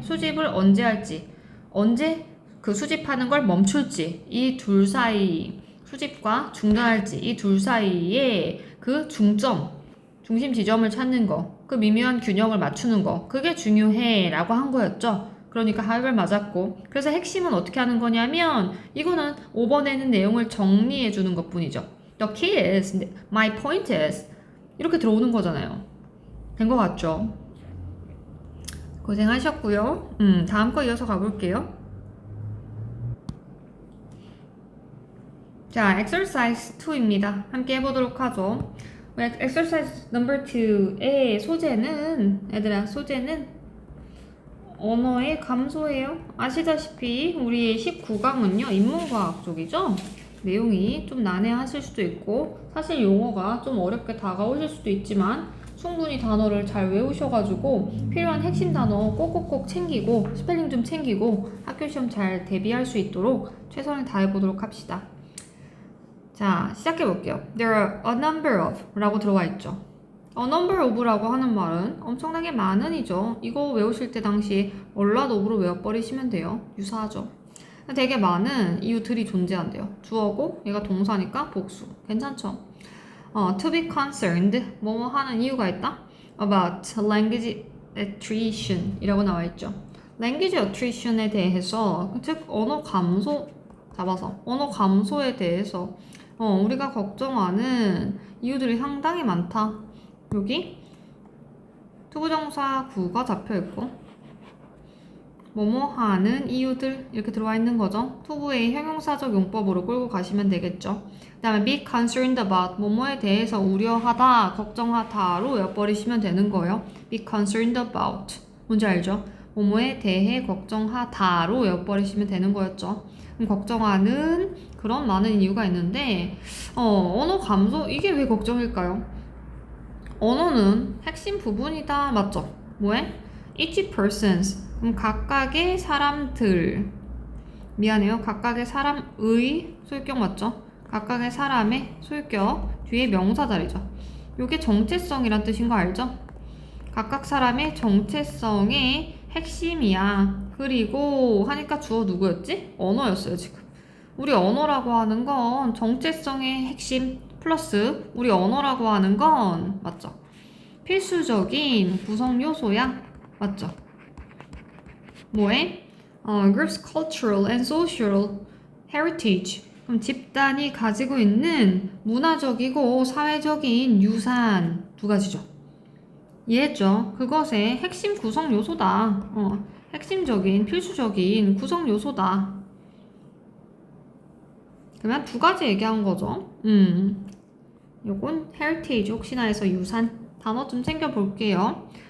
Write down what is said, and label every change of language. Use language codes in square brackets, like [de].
[ko] 수집을 언제 할지, 언제 그 수집하는 걸 멈출지, 이 둘 사이, 수집과 중단할지, 이 둘 사이에 그 중점, 중심 지점을 찾는 거, 그 미묘한 균형을 맞추는 거, 그게 중요해. 라고 한 거였죠. 그러니까 하이벨 맞았고, 그래서 핵심은 어떻게 하는 거냐면 이거는 5번에는 내용을 정리해 주는 것 뿐이죠. [en] The key is, my point is [ko] 이렇게 들어오는 거잖아요. 된 것 같죠? 고생하셨고요. 다음 거 이어서 가볼게요. 자, exercise 2입니다. 함께 해보도록 하죠. exercise number 2의 소재는 언어의 감소예요. 아시다시피 우리 19강은요 인문과학 쪽이죠. 내용이 좀 난해하실 수도 있고 사실 용어가 좀 어렵게 다가오실 수도 있지만 충분히 단어를 잘 외우셔가지고 필요한 핵심 단어 꼭꼭꼭 챙기고 스펠링 좀 챙기고 학교 시험 잘 대비할 수 있도록 최선을 다해보도록 합시다. 자, 시작해볼게요. [en] There are a number of [ko] 라고 들어와 있죠. [en] A number of [ko] 라고 하는 말은 엄청나게 많은이죠. 이거 외우실 때 당시 [en] a lot of [ko] 로 외워버리시면 돼요. 유사하죠. 되게 많은 이유들이 존재한대요. 주어고 얘가 동사니까 복수. 괜찮죠? [en] To be concerned [ko] 뭐뭐 하는 이유가 있다? [en] About language attrition [ko] 이라고 나와 있죠. [en] language attrition [ko] 에 대해서 즉 언어 감소 잡아서 언어 감소에 대해서 우리가 걱정하는 이유들이 상당히 많다. 여기 투부정사 구가 잡혀있고 뭐뭐 하는 이유들 이렇게 들어와 있는 거죠. 투부의 형용사적 용법으로 끌고 가시면 되겠죠. 그 다음에 [en] be concerned about [ko] 뭐뭐에 대해서 우려하다, 걱정하다로 외워버리시면 되는 거예요. [en] be concerned about [ko] 뭔지 알죠? 뭐뭐에 대해 걱정하다로 외워버리시면 되는 거였죠. 걱정하는 그런 많은 이유가 있는데 언어 감소 이게 왜 걱정일까요? 언어는 핵심 부분이다. 맞죠? 뭐해? [en] Each persons [ko] 그럼 각각의 사람들 미안해요. 각각의 사람의 소유격 맞죠? 각각의 사람의 소유격 뒤에 명사 자리죠. 요게 정체성이란 뜻인 거 알죠? 각각 사람의 정체성의 핵심이야. 그리고 하니까 주어 누구였지? 언어였어요 지금. 우리 언어라고 하는 건 정체성의 핵심 플러스 우리 언어라고 하는 건 맞죠? 필수적인 구성 요소야. 맞죠? 뭐해? [en] Group's cultural and social heritage. [ko] 그럼 집단이 가지고 있는 문화적이고 사회적인 유산 두 가지죠. 이해했죠? 그것의 핵심 구성 요소다. 핵심적인 필수적인 구성 요소다. 그러면 두 가지 얘기한 거죠. 요건 heritage 혹시나 해서 유산 단어 좀 챙겨볼게요.